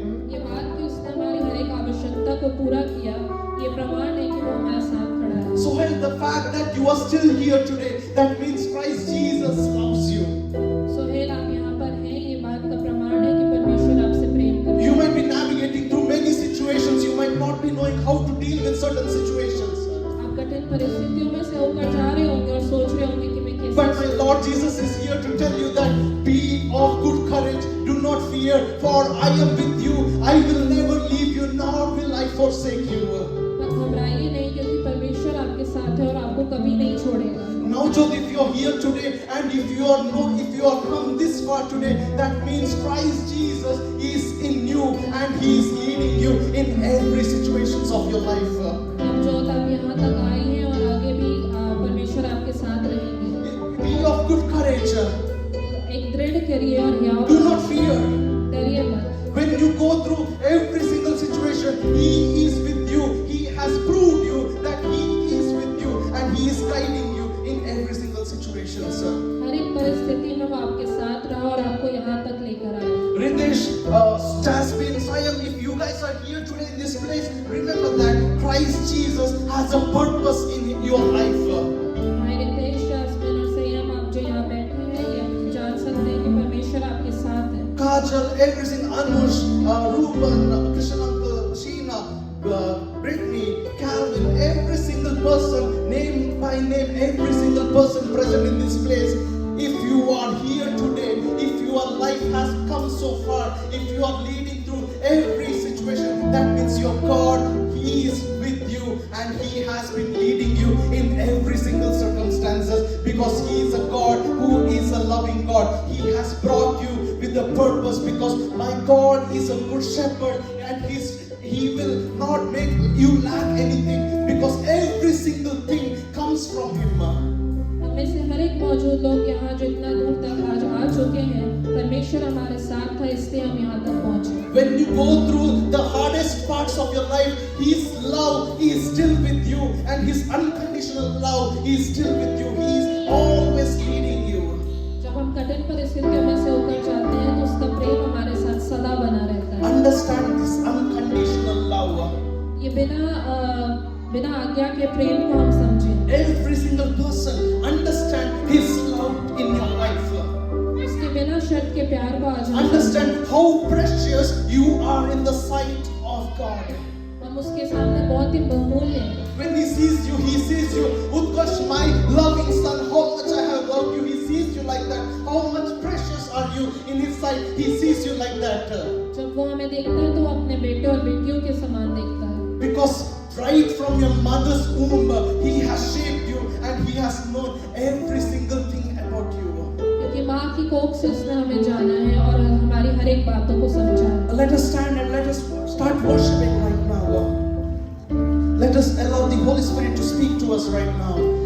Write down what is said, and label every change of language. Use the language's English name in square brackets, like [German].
[Hindi] ये बात कि उसने हमारी हर एक आवश्यकता को पूरा किया, ये प्रमाण है कि वो हमारे साथ खड़ा है। [English] So well, the fact that you are still here today, that means Christ Jesus loves you. [Hindi] Sohail आप यहाँ पर हैं, ये बात का प्रमाण है कि परमेश्वर आपसे प्रेम करता है। [English] You might be navigating through many situations, you might not be knowing how to deal with certain situations. [Hindi] आप कठिन परिस्थितियों में से होकर जा रहे होंगे और सोच रहे होंगे कि मैं [English] But my [Hindi] कैसे [English] Lord Jesus is here to tell you that be of good courage, do not fear, for I am with you. I will never leave you, nor will I forsake you. [Hindi] मत घबराइए नहीं, क्योंकि परमेश्वर आपके साथ है और आपको कभी नहीं छोड़ेगा। [English] Now, Jyoti, if you are here today and if you are come this far today, that means Christ Jesus is in you and He is leading you in every situations of your life. [Hindi] अब जो आप यहाँ तक आए हैं और आगे भी परमेश्वर आपके साथ रहेंगे। [English] Be of good courage. [Hindi] एक दृढ़ करिए और हियाव [English] Do not fear. [Hindi] डरिए मत। [English] When you go through every single situation, He is with you. He has proved you that He is with you and He is guiding you in every single situation, sir. [Hindi] हर एक परिस्थिति में वो आपके साथ रहा और आपको यहाँ तक लेकर आया। [English] Ritesh, Jasmine, Sayam, if you guys are here today in this place, remember that Christ Jesus has a purpose in your life. [Hindi] हमारे रितेश, जास्मिन और संयम, आप जो यहाँ बैठे हैं, ये जान सकते हैं कि परमेश्वर आपके साथ है। [English] Kajal, everything, Anush, Ruben, Krishnan uncle, Sheena, Brittany, Calvin, every single person, name by name, every single person present in this place. If you are here today, if your life has come so far, if you are leading through every situation, that means your God, He is with you and He has been leading you in every single circumstances because He is a God who is a loving God. He has brought you with a purpose because my God is a good shepherd and He will not make you lack anything because every single thing comes from Him. [Hindi] हम में से हर एक मौजूद लोग यहाँ जो इतना दूर तक आज आ चुके हैं, परमेश्वर हमारे साथ था, इसलिए हम यहाँ तक पहुँचे। [English] When you go through the hardest parts of your life, His love is still with you and His unconditional love is still with you. He is always leading you. [Hindi] जब हम कठिन परिस्थितियों में से होकर जाते हैं तो उसका प्रेम हमारे साथ सदा बना रहता है। [English] Understand this unconditional love. [Hindi] ये बिना आज्ञा के प्रेम को हम समझें। [English] Every single person understand His love in your life. [Hindi] उसके बिना शर्त के प्यार को आज हम [English] Understand how precious you are in the sight of God. [Hindi] हम उसके सामने बहुत ही बहुमूल्य हैं। [English] When He sees you, Utkarsh, my loving son, how much I have loved you. He sees you like that. How much precious are you in His sight? He sees you like that. [Hindi] जब वो हमें देखता है तो वो अपने बेटे और बेटियों के समान देखता है। [English] Because right from your mother's womb, He has shaped you and He has known every single thing about you. [Hindi] क्योंकि माँ की कोख से उसने हमें जाना है और हमारी हर एक बातों को समझा है। [English] Let us stand and let us start worshiping right now. Let us allow the Holy Spirit to speak to us right now.